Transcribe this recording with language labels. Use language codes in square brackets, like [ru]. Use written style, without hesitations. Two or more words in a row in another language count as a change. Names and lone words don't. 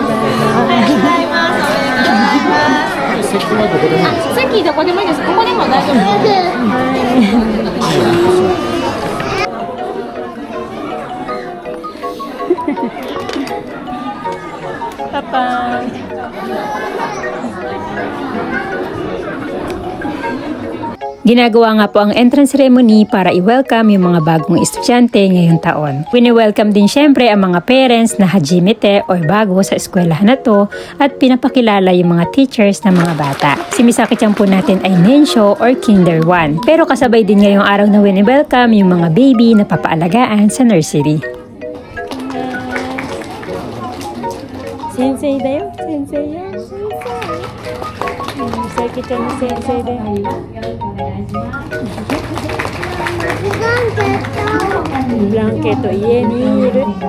[ja] 席どこでもいいです。ここでも大丈夫です。 [tl] パパ。Ginagawa nga po ang [en] entrance ceremony [tl] para i-welcome yung mga bagong estudyante ngayong taon. Wini-welcome din syempre ang mga parents na hajimete o bago sa eskwelahan na to at pinapakilala yung mga teachers ng mga bata. Si Misaki-chan po natin ay Nensho or Kinder 1. Pero kasabay din ngayong araw na wini-welcome yung mga baby na papaalagaan sa nursery. [ja] 先生だよ、先生よ. Misaki-chanの先生で。ブランケット家にいる。